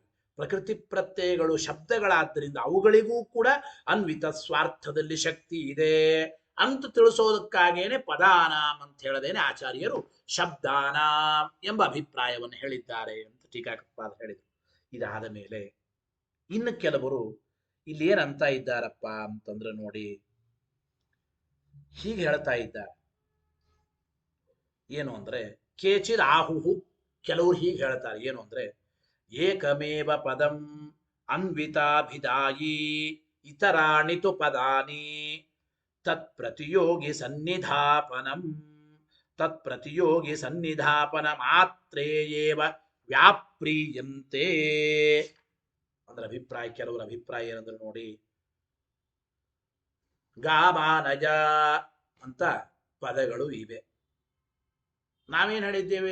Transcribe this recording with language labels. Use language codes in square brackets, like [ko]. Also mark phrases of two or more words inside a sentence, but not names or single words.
[kn] ಪ್ರಕೃತಿ ಪ್ರತ್ಯಯಗಳು ಶಬ್ದಗಳಾದ್ದರಿಂದ ಅವುಗಳಿಗೂ ಕೂಡ ಅನ್ವಿತ ಸ್ವಾರ್ಥದಲ್ಲಿ ಶಕ್ತಿ ಇದೆ ಅಂತ ತಿಳಿಸೋದಕ್ಕಾಗೇನೆ ಪದಾನಾಂ ಅಂತ ಹೇಳದೇನೆ ಆಚಾರ್ಯರು ಶಬ್ದಾನಾಂ ಎಂಬ ಅಭಿಪ್ರಾಯವನ್ನು ಹೇಳಿದ್ದಾರೆ ಅಂತ ಟೀಕಾಕೃತ್ಪಾದ ಹೇಳಿದರು. ಇದಾದ ಮೇಲೆ ಇನ್ನು ಕೆಲವರು ಇಲ್ಲಿ ಏನಂತ ಇದ್ದಾರಪ್ಪ ಅಂತಂದ್ರೆ ನೋಡಿ, ಹೀಗೆ ಹೇಳ್ತಾ ಇದ್ದಾರೆ. ಏನು ಅಂದ್ರೆ [sa] ಕೇಚಿದ್ ಆಹುಹು, [kn] ಕೆಲವರು ಹೀಗೆ ಹೇಳ್ತಾರೆ. ಏನು ಅಂದ್ರೆ [sa] ಏಕಮೇವ ಪದಂ ಅನ್ವಿತಾಭಿದಾಯಿ ಇತರಾಣಿ ತು ಪದಾನಿ ತತ್ ಪ್ರತಿಯೋಗಿ ಸನ್ನಿಧಾಪನಂ, ತತ್ ಪ್ರತಿಯೋಗಿ ಸನ್ನಿಧಾಪನ ಮಾತ್ರೇಯೇವ ವ್ಯಾಪ್ರಿಯಂತೆ. [kn] ಅಂದ್ರೆ ಅಭಿಪ್ರಾಯ, ಕೆಲವರ ಅಭಿಪ್ರಾಯ ಏನಂದ್ರೆ ನೋಡಿ, ಗಾಮಾನಜ ಅಂತ ಪದಗಳು ಇವೆ. ನಾವೇನ್ ಹೇಳಿದ್ದೇವೆ?